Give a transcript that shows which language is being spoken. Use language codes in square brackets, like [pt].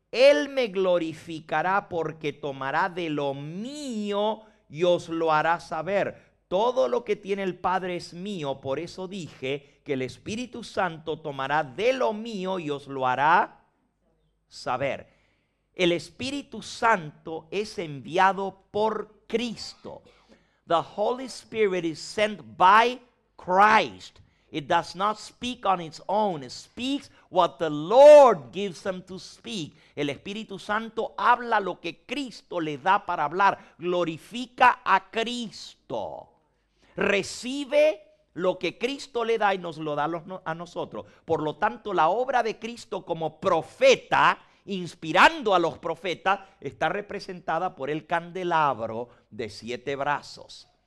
[es] Él me glorificará porque tomará de lo mío y os lo hará saber. Todo lo que tiene el Padre es mío, por eso dije que el Espíritu Santo tomará de lo mío y os lo hará saber. El Espíritu Santo es enviado por Cristo. [en] The Holy Spirit is sent by Christ. It does not speak on its own. It speaks what the Lord gives them to speak. [es] El Espíritu Santo habla lo que Cristo le da para hablar. Glorifica a Cristo. Recibe lo que Cristo le da y nos lo da a nosotros. Por lo tanto, la obra de Cristo como profeta, inspirando a los profetas, está representada por el candelabro de 7 brazos.